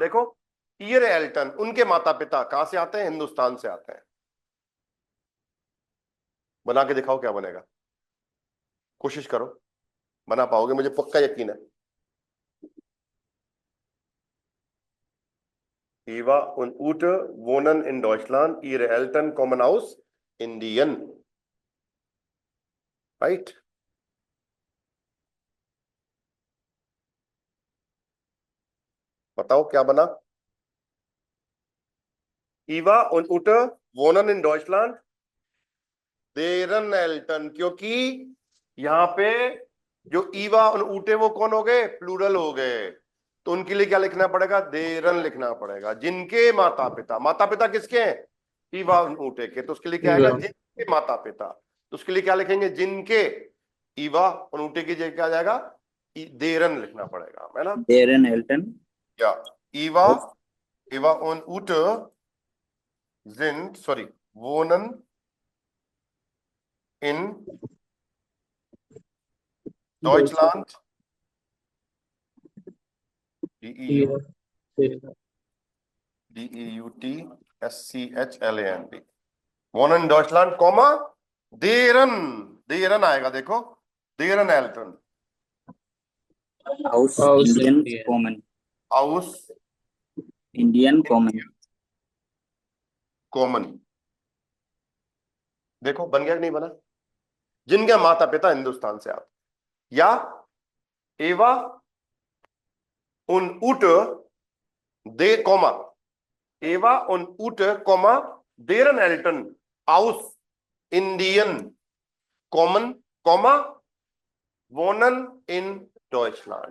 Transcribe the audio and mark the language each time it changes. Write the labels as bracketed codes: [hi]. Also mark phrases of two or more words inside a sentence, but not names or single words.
[hi] देखो, [de] ihre Eltern, [hi] उनके माता पिता कहां से आते हैं? हिंदुस्तान से आते हैं। बना के दिखाओ क्या बनेगा, कोशिश करो, बना पाओगे, मुझे पक्का यकीन है। [de] Eva und Ute wohnen in Deutschland. Ihre Eltern kommen aus Indien. [en] Right? [hi] बताओ क्या बना? [de] Eva und Ute wohnen in Deutschland. Deren Eltern, [hi] क्योंकि यहां पे जो ईवा और ऊटे वो कौन हो गए? प्लूरल हो गए, तो उनके लिए क्या लिखना पड़ेगा? देरन लिखना पड़ेगा। जिनके माता पिता, माता पिता किसके हैं? ईवा और ऊटे के, तो उसके लिए क्या आएगा? जिनके माता पिता, तो उसके लिए क्या लिखेंगे? जिनके। ईवा और ऊटे की जगह क्या जाएगा? देरन लिखना पड़ेगा, है ना? [de] Deren Eltern या ईवा और ऊटे wohnen in Deutschland. DEUTSCHLAND. Wohnen in Deutschland, [hi] कॉमा देरन आएगा, देखो, [de] deren Eltern aus Indian kommen. aus Indian kommen. [hi] कॉमन। देखो बन गया कि नहीं बना? जिनके माता पिता हिंदुस्तान से आते, या [de] Eva und Ute de Komma Eva und Ute Komma deren Eltern aus Indien kommen Komma wohnen in Deutschland.